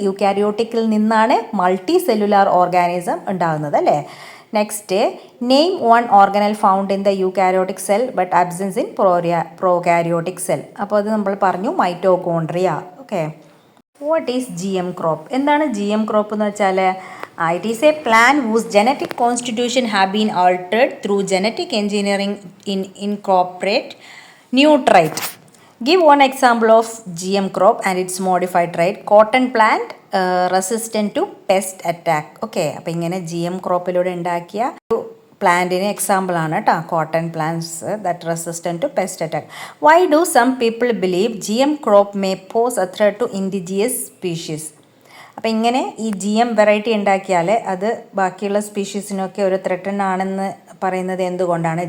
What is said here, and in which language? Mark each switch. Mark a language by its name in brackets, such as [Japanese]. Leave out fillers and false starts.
[Malayalam] യൂകാരിയോട്ടിക്കിൽ നിന്നാണ് multi cellular organism ഉണ്ടാകുന്നത് അല്ലേ. Next, name one organelle found in the eukaryotic cell but absence in prokaryotic cell. അപ്പോൾ അത് നമ്മൾ പറഞ്ഞു, mitochondria. Okay, [English] What is GM crop? [Malayalam] എന്താണ് GM crop എന്ന് വെച്ചാൽ? [English] It is a plant whose genetic constitution have been altered through genetic engineering in incorporate new trait. Give one example of GM crop and its modified trait. Cotton plant resistant to pest attack. [Malayalam] Okay, അപ്പോൾ ഇങ്ങനെ GM ക്രോപ്പിലൂടെ ഉണ്ടാക്കിയ പ്ലാന്റിന് example ആണ് കേട്ടോ, [English] Cotton plants that resistant to pest attack. Why do some people believe GM crop may pose a threat to indigenous species? [Malayalam] അപ്പോൾ ഇങ്ങനെ ഈ GM variety ഉണ്ടാക്കിയാൽ അത് ബാക്കിയുള്ള സ്പീഷീസിനൊക്കെ ഒരു ത്രെട്ടനാണെന്ന് പറയുന്നത് എന്തുകൊണ്ടാണ്?